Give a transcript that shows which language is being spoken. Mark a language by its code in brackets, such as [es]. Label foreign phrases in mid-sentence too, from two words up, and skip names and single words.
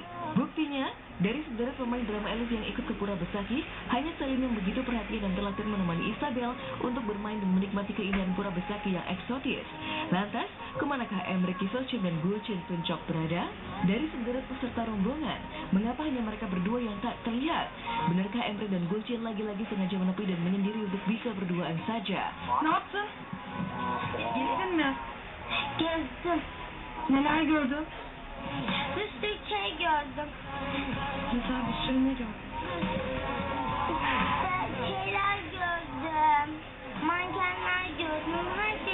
[id] Buktinya, dari sederet pemain drama Elif yang ikut ke Pura Besaki, hanya Selin yang begitu perhatian dan telaten menemani Isabel untuk bermain dan menikmati keindahan Pura Besaki yang eksotis. Lantas, kemanakah Emre, Kiflucin dan Gulcin Tuncok berada? Dari sederet peserta rombongan, mengapa hanya mereka berdua yang tak terlihat? Benarkah Emre dan Gulcin lagi-lagi sengaja menepi dan menyendiri untuk bisa berduaan saja? [tr] Ne yaptın? Gittin mi? Gezdim. Neler gördün? Bir sürü şey gördüm. Güzel bir sürü ne gördün? Şeyler gördüm. Mankenler gördüm. Her şey